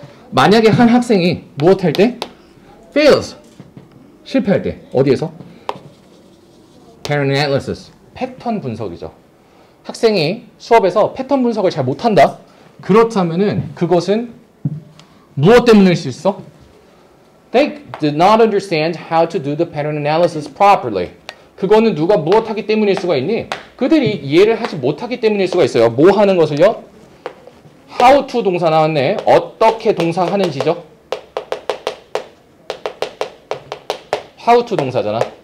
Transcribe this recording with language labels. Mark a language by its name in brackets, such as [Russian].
[Korean] 만약에 한 학생이 무엇 할 때? fails. 실패할 때. 어디에서? pattern analysis. 패턴 분석이죠. 학생이 수업에서 패턴 분석을 잘 못한다? 그렇다면은 그것은 무엇 때문일 수 있어? [English] They did not understand how to do the pattern analysis properly. [Korean] 그거는 누가 무엇 하기 때문일 수가 있니? 그들이 이해를 하지 못하기 때문일 수가 있어요. 뭐 하는 것을요? [English] How to [Korean] 동사 나왔네. 어떻게 동사하는지죠? [English] How to [Korean] 동사잖아.